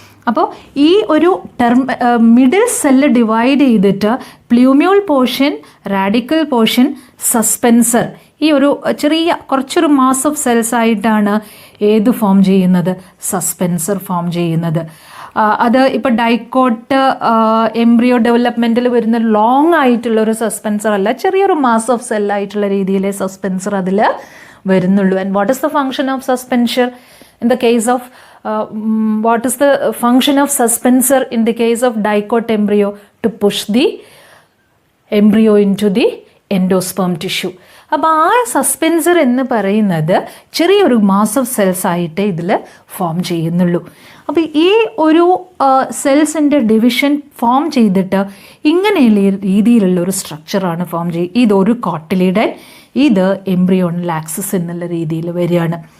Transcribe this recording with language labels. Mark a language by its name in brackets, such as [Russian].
[Malayalam] അപ്പോൾ ഈ ഒരു മിഡിൽ സെല്ല് ഡിവൈഡ് ചെയ്തിട്ട് പ്ലൂമ്യൂൾ പോർഷൻ, റാഡിക്കൽ പോർഷൻ, സസ്പെൻസർ, ഈ ഒരു ചെറിയ കുറച്ചൊരു മാസ് ഓഫ് സെൽസ് ആയിട്ടാണ് ഏത് ഫോം ചെയ്യുന്നത്, സസ്പെൻസർ ഫോം ചെയ്യുന്നത്. അത് ഇപ്പോൾ ഡൈക്കോട്ട് എംബ്രിയോ ഡെവലപ്മെൻറ്റിൽ വരുന്ന ലോങ് ആയിട്ടുള്ളൊരു സസ്പെൻസർ അല്ല, ചെറിയൊരു മാസ് ഓഫ് സെല്ലായിട്ടുള്ള രീതിയിലെ സസ്പെൻസർ അതിൽ വരുന്നുള്ളൂ. [English] And what is the function of suspension in the case of what is the function of suspensor in the case of dicot embryo? To push the embryo into the endosperm tissue. [Malayalam] അപ്പോൾ ആ suspensor എന്ന് പറയുന്നത് ചെറിയൊരു mass of cells ആയിട്ട് ഇതിൽ form ചെയ്യുന്നുള്ളൂ. അപ്പോൾ ഈ ഒരു സെൽസിൻ്റെ ഡിവിഷൻ ഫോം ചെയ്തിട്ട് ഇങ്ങനെയുള്ള രീതിയിലുള്ള ഒരു സ്ട്രക്ചറാണ് ഫോം ചെയ്യുക. ഇതൊരു കോട്ടിലിഡൻ, ഇത് എംബ്രിയോണൽ ആക്സിസ് എന്നുള്ള രീതിയിൽ വരികയാണ്.